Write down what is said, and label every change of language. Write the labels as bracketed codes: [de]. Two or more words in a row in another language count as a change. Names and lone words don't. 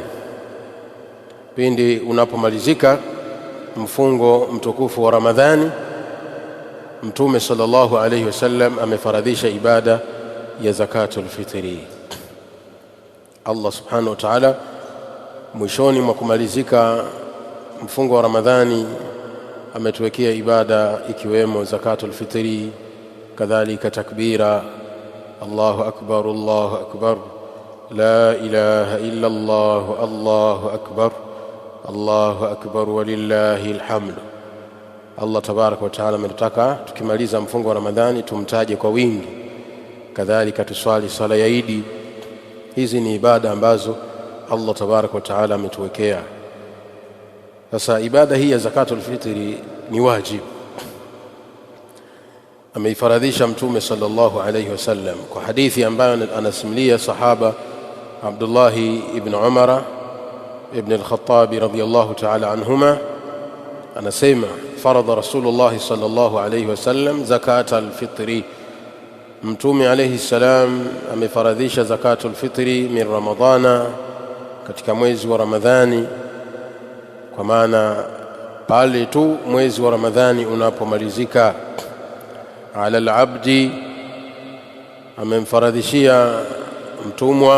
[sw] Pindi unapomalizika mfungo mtukufu wa Ramadhani, mtume [ar] صلى الله عليه وسلم [sw] amefaradhisha ibada ya [ar] زكاة الفطر. [sw] Allah [ar] سبحانه وتعالى [sw] mwishoni mwa kumalizika mfungo wa Ramadhani ametuwekea ibada ikiwemo [ar] زكاة الفطر, [sw] kadhalika takbira [ar] الله أكبر الله أكبر, لا إله إلا الله الله أكبر الله أكبر ولله الحمد. [sw] Allah [ar] تبارك وتعالى [sw] ametaka tukimaliza mfungo wa Ramadhani tumtaje kwa wingi, kadhalika tuswali sala ya Idi. Hizi ni ibada ambazo Allah [ar] تبارك وتعالى [sw] ametuwekea. Sasa ibada hii ya [ar] زكاة الفطر [sw] ni wajibu, ameifaradhisha Mtume sallallahu [ar] عليه وسلم [sw] kwa hadithi ambayo anasimulia sahaba Abdullah ibn Umar ibn al-Khattab [ar] رضي الله تعالى عنهما, [sw] anasema [ar] فرض رسول الله صلى الله عليه وسلم زكاة الفطر, [sw] Mtume [ar] عليه السلام [sw] amefaradhisha [ar] زكاة الفطر من رمضان, [sw] katika mwezi wa Ramadhani. Kwa maana pale tu mwezi wa Ramadhani unapomalizika, [ar] على العبد, [sw] amemfaradhishia mtumwa.